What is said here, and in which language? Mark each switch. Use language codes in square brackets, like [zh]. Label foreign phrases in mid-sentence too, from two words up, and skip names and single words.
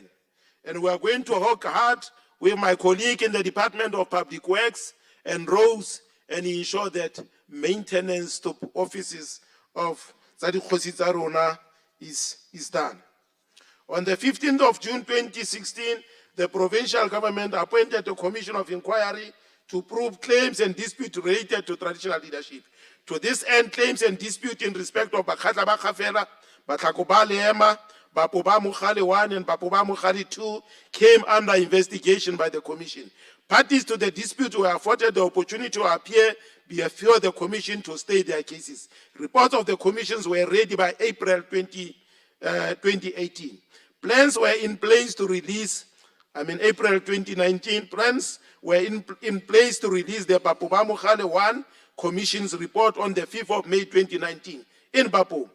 [en] And we are going to work hard with my colleague in the Department of Public Works and Roads and ensure that maintenance to offices of [tn] Tsadi Kgosi tsa rona [en] is done. On the 15th of June 2016, the provincial government appointed a commission of inquiry to probe claims and disputes related to traditional leadership. To this end, claims and disputes in respect of Bakhatla ba Khafela, Batlhako ba Leema, Bapo ba Mogale 1 and Bapo ba Mogale 2 came under investigation by the commission. Parties to the dispute were afforded the opportunity to appear before the commission to state their cases. Reports of the commissions were ready by April 2018. Plans were in place to release, April 2019, plans were in place to release the Bapo ba Mogale 1 Commission's report on the 5th of May 2019 in Bapo.